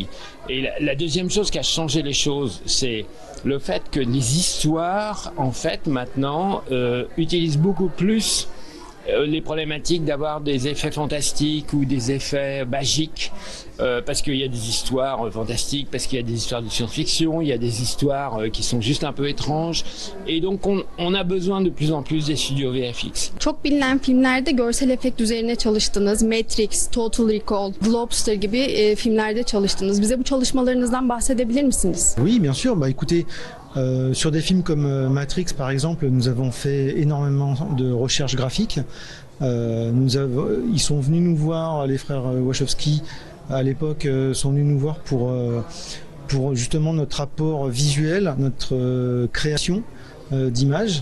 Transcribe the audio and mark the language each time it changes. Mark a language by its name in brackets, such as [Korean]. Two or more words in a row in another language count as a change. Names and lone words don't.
[French] Et la deuxième chose qui a changé les choses, c'est le fait que les histoires, en fait, maintenant, utilisent beaucoup plus les problématiques d'avoir des effets fantastiques ou des effets magiques, parce qu'il y a des histoires fantastiques, parce qu'il y a des histoires de science-fiction, il y a des histoires qui sont juste un peu étranges, et donc on a besoin de plus en plus des studios VFX. [Turkish] Çok bilinen filmlerde görsel efekt üzerine çalıştınız. Matrix, Total Recall, The Lobster gibi filmlerde çalıştınız. Bize bu çalışmalarınızdan bahsedebilir misiniz? [French] Oui, bien sûr. Bah, écoutez, sur des films comme Matrix, par exemple, nous avons fait énormément de recherche graphique. Ils sont venus nous voir, les frères Wachowski, à l'époque, sont venus nous voir pour justement notre apport visuel, notre création d'images.